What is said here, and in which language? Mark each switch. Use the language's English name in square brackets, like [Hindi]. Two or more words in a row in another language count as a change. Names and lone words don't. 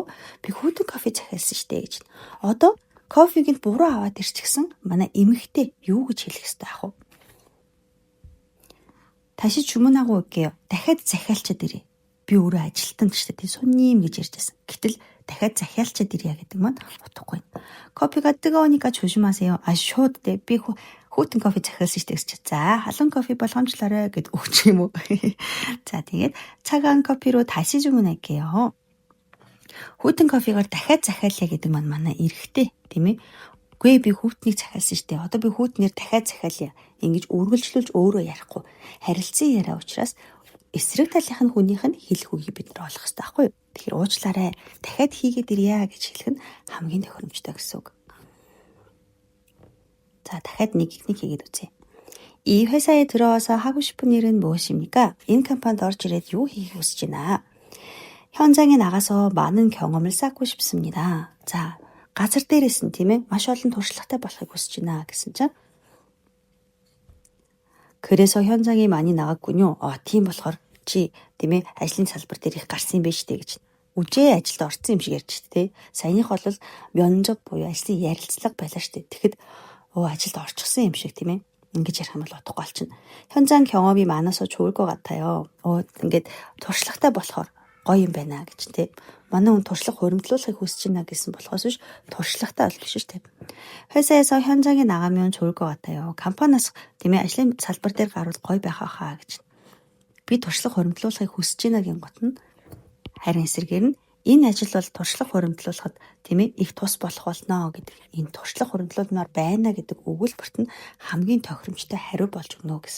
[Mongolian] би хүйтэн кофе захиалсан штэ гэж. Одоо кофег нь буруу аваад ирчихсэн манай эмэгтэй юу гэж хэлэх ёстой ах вэ? [Korean] 다시 주문하고 올게요. [Mongolian] дахиад захиалчаад ирээ. би өөрөө ажилтан гэж тий 손님 гэж ярьжсэн. гэтэл дахиад захиалчаад ирье гэдэг маань утгагүй. [Korean] 커피가 뜨거우니까 조심하세요. [Mongolian] шууд дээ би хүйтэн кофе захиалсан штэ гэж. за халуун кофе болгоомжлоорой гэд өгч юм уу. за тэгээд [Korean] 차가운 커피로 다시 주문할게요. [Mongolian] хүйтэн кофегаар дахиад захиалъя гэдэг маань манай эрэгтэй тийм ээ. үгүй би хүүтнийг захиалсан штэ. одоо би хүүтнэр дахиад захиалъя. ингэж үргэлжлүүлж өөрөө ярихгүй. харилцан яриа учраас эсрэг талынх нь хүнийх нь хэлэх үгийг бид нар олох хэрэгтэй байхгүй юу? тэгэхээр уучлаарай. дахиад хийгээд ирье гэж хэлэх нь хамгийн тохиромжтой гэсэн үг. 자, дахиад нэг хийгээд үзье. [Korean] 이 회사에 들어와서 하고 싶은 일은 무엇입니까? [Mongolian] энэ компанид орж ирээд юу хийх хүсэж байна? [Korean] 현장에 나가서 많은 경험을 쌓고 싶습니다. 자, [Mongolian] газар дээрээс нь тийм ээ маш олон туршлагатай болохыг хүсэж байна гэсэн чинь [Korean] 그래서 현장에 많이 나갔군요. [Mongolian] тийм болохоор чи тийм ээ ажлын салбар дээр их гарсан юм байна штэ гэж. үжээ ажилд орсон юм шиг ярьж штэ. саяных бол 면접 буюу ажлын ярилцлага байлаа штэ. тэгэхэд ажилд орчихсон юм шиг тийм ээ. ингэж ярих юм бол утгагүй болчихно. [Korean] 현장 경험이 많아서 좋을 것 같아요. [Mongolian] ингээд туршлагатай болохоор гоё юм байна гэж тийм. манай хүн туршлага хуримтлуулахыг хүсэж байна гэсэн болохоос биш туршлагатай бол биш шүү дээ. [Korean] 회사에서 현장에 나가면 좋을 것 같아요. [Mongolian] компаниас тийм ээ ажлын салбар дээр гарвал гоё байх хаа гэж. би туршлага хуримтлуулахыг хүсэж байна гин гот нь харин эсрэгээр нь энэ ажил бол туршлага хуримтлуулахад тийм ээ их тус болох болно гэдэг. энэ туршлага хуримтлуулмаар байна гэдэг өгүүлбэрт нь хамгийн тохиромжтой хариу болж өгнө гэсэн.